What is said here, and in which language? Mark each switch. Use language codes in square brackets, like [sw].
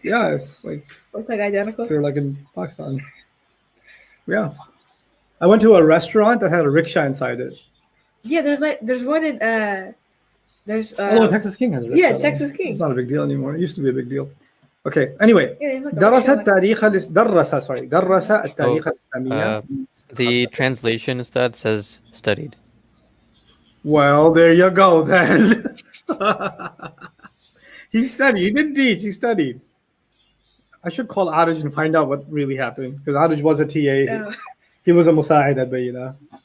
[en] Yeah, it's like Looks like identical. they're like in Pakistan. Yeah. I went to a restaurant that had a rickshaw inside it. Yeah, there's one in there's Oh, Texas King has a rickshaw. yeah, though. Texas King. It's not a big deal anymore. It used to be a big deal. Okay. Anyway, Yeah, it's like a [ar] درس [en] rickshaw. [ar] التاريخ درس التاريخ الإسلامية. [en] The translation Ustad says studied. Well, there you go then. He studied. He didn't teach. He studied. I should call Arij and find out what really happened, because Arij was a TA. Oh. He was a Musa'id at Bayina.